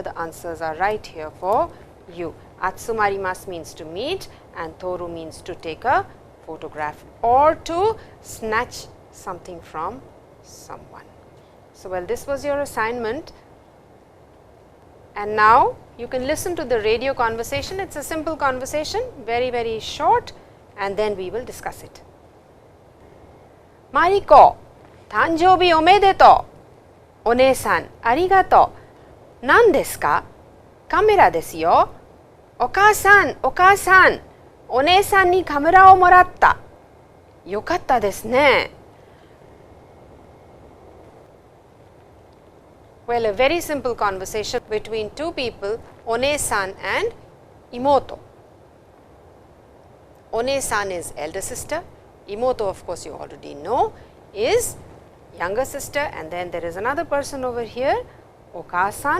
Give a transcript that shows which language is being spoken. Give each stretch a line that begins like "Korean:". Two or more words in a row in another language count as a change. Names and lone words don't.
English: The answers are right here for you. Atsumarimasu means to meet and toru means to take a photograph or to snatch something from someone. So, well, this was your assignment, and now you can listen to the radio conversation. It is a simple conversation, very, very short, and then we will discuss it.
Japanese: Mariko, 誕生日おめでとう. お姉さん、ありがとう. なんですか?カメラですよ. お母さん、お母さん. お姉さんにカメラをもらった. よかったですね.
English: Well, a very simple conversation between two people, One-san and Imoto. One-san is elder sister, Imoto, of course, you already know, is younger sister, and then there is another person over here, Okaa-san.